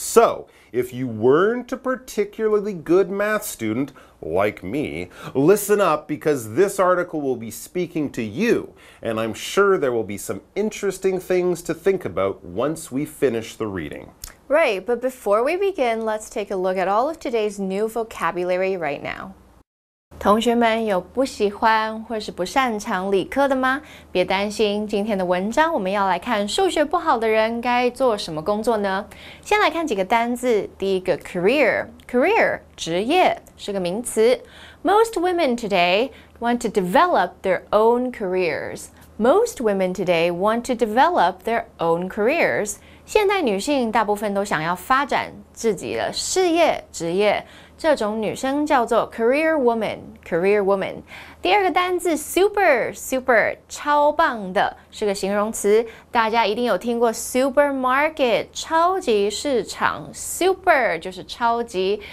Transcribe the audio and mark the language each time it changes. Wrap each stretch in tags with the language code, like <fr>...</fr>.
<en>So, if you weren't a particularly good math student, like me, listen up because this article will be speaking to you, and I'm sure there will be some interesting things to think about once we finish the reading. Right, but before we begin, let's take a look at all of today's new vocabulary right now.</en> <zh>同学们有不喜欢或是不擅长理科的吗？别担心，今天的文章我们要来看数学不好的人该做什么工作呢？先来看几个单字。第一个 career 职业是个名词。</zh> <en>Most women today want to develop their own careers. Most women today want to develop their own careers.</en> <zh>现代女性大部分都想要发展自己的事业、职业。这种女生叫做 career woman。第二个单字 super 超棒的是个形容词，大家一定有听过 supermarket 超级市场 super 就是超级。</zh>